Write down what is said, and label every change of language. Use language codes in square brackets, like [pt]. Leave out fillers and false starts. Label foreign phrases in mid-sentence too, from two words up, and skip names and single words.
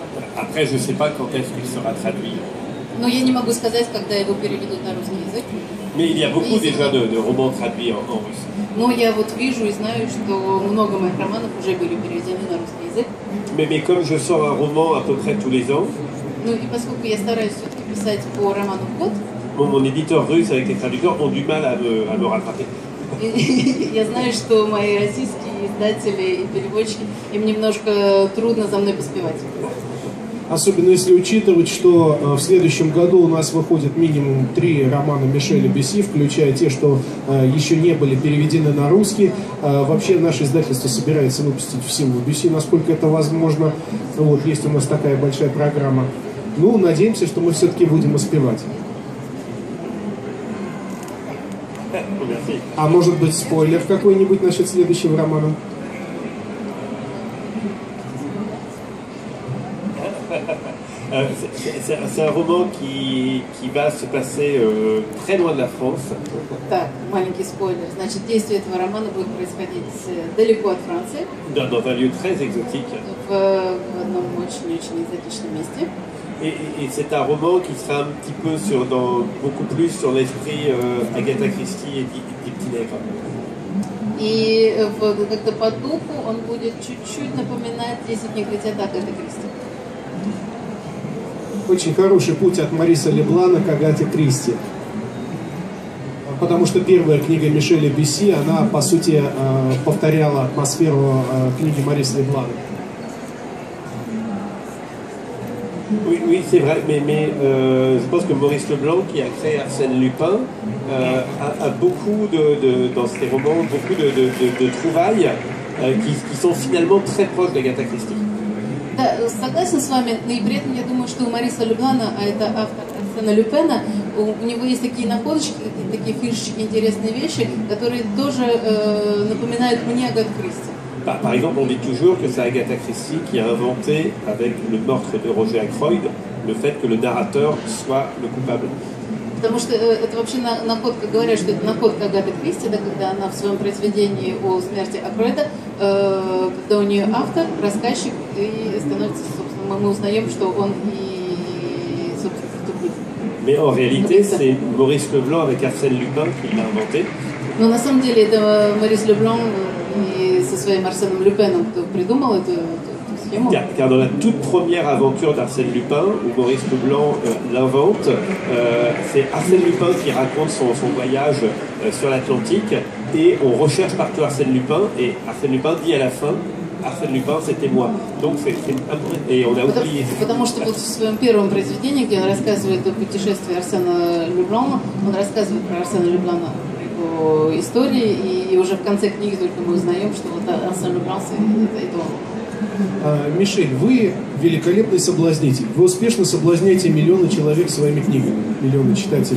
[fr] Après, je ne sais pas quand est-ce qu'il sera traduit. [ru] Но я не могу сказать, когда его переведут на русский язык. [fr] Mais il y a beaucoup déjà de romans traduits en russe. [ru] Но я вот вижу и знаю, что много моих романов уже были переведены на русский язык. [fr] Mais comme je sors un roman à peu près tous les ans, [ru] Ну и поскольку я стараюсь все-таки писать по роману в год, [fr] mon éditeur russe avec les traducteurs ont du mal à me rattraper. [ru] я знаю, что мои российские издатели и переводчики, им немножко трудно за мной поспевать. Особенно если учитывать, что в следующем году у нас выходит минимум 3 романа Мишеля Бюсси, включая те, что еще не были переведены на русский. Вообще наше издательство собирается выпустить всего Бюсси, насколько это возможно. Вот, есть у нас такая большая программа. Ну, надеемся, что мы все-таки будем успевать. А может быть, спойлер какой-нибудь насчет следующего романа? [fr] C'est un roman qui va se passer très loin de la France. [ru] Так, маленький спойлер. Значит, действие этого романа будет происходить далеко от Франции. [fr] Dans un lieu très exotique. [ru] В одном очень-очень экзотичном месте. [fr] Et c'est un roman qui sera un petit peu beaucoup plus sur l'esprit Agatha Christie et Petits-Nègres. [ru] И как-то по духу он будет чуть-чуть напоминать 10 негритят Агаты Кристи. Очень хороший путь от Мариса Леблана к Агате Кристи. Потому что первая книга Мишеля Бюсси, она, по сути, повторяла атмосферу книги Мариса Леблана. [fr] Oui, c'est vrai, mais je pense que Maurice Leblanc, qui a créé Arsène Lupin, a beaucoup dans ses romans, beaucoup de trouvailles qui sont finalement très proches d'Agatha Christie. [ru] Да, согласен с вами, но и при этом я думаю, что у Мариса Люблана, а это автор Арсена Люпена, у него есть такие находочки, такие фишечки, интересные вещи, которые тоже напоминают мне Агату Кристи. [fr] Par exemple, on dit toujours que c'est Agatha Christie qui a inventé, avec le meurtre de Roger Ackroyd, le fait que le narrateur soit le coupable. [ru] Потому что это вообще находка, говорят, что это находка Агаты Кристи, да, когда она в своем произведении о смерти Акройда, когда у нее автор, рассказчик, и становится, собственно, мы узнаем, что он и, собственно, преступник. [fr] Mais en réalité, c'est Maurice Leblanc avec Arsène Lupin qui l'a inventé. [ru] Но на самом деле это Морис Леблан и со своим Арсеном Люпеном, кто придумал эту схему. [fr] Car dans la toute première aventure d'Arsène Lupin, où Maurice Leblanc l'invente, c'est Arsène Lupin qui raconte son voyage sur l'Atlantique et on recherche partout Arsène Lupin et Arsène Lupin dit à la fin Arsène Lupin, c'était moi. Donc et on a oublié. [ru] Потому что вот в своем первом произведении, где он рассказывает о путешествии Арсена Люблана, он рассказывает про Арсена Люблана, о истории, и уже в конце книги только мы узнаем, что вот Арсен Люблан это он. Мишель, вы великолепный соблазнитель. Вы успешно соблазняете миллионы человек своими книгами, миллионы читателей.